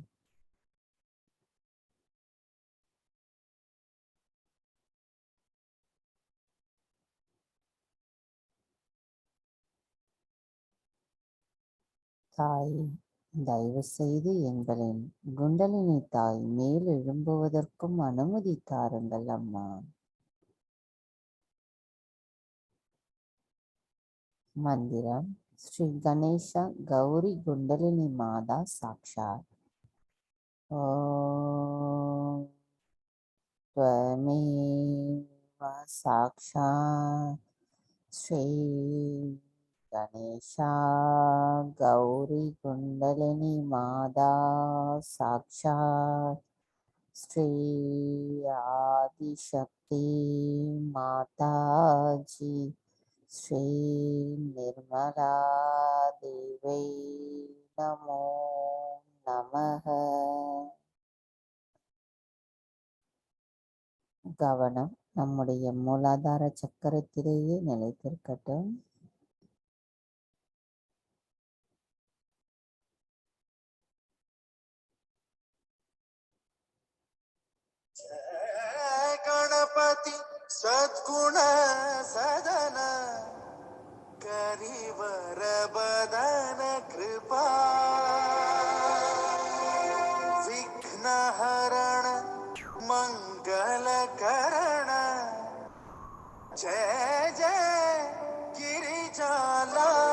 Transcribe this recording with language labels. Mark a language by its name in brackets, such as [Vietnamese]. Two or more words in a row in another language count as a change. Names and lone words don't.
[Tamil] தாய், தயவு செய்து எங்களின் குண்டலினி தாய் மேல் எழும்புவதற்கும் அனுமதி தாருங்கள் அம்மா. மந்திரம். [Sanskrit] श्री गणेशा गौरी कुण्डलिनी माता साक्षात्. ஓம் त्वमेव साक्षात् श्री गणेशा गौरी कुंडलिनी माता साक्षात् श्री आदिशक्ति माताजी श्री निर्मला देवी नमो नमः. [Tamil] கவனம் நம்முடைய மூலாதார சக்கரத்திலேயே நிலைத்திருக்கட்டும். [Awadhi] गणपति सद्गुण सदन करिवर बदन कृपा विघ्न हरण मंगल करण जय जय गिरिजाला.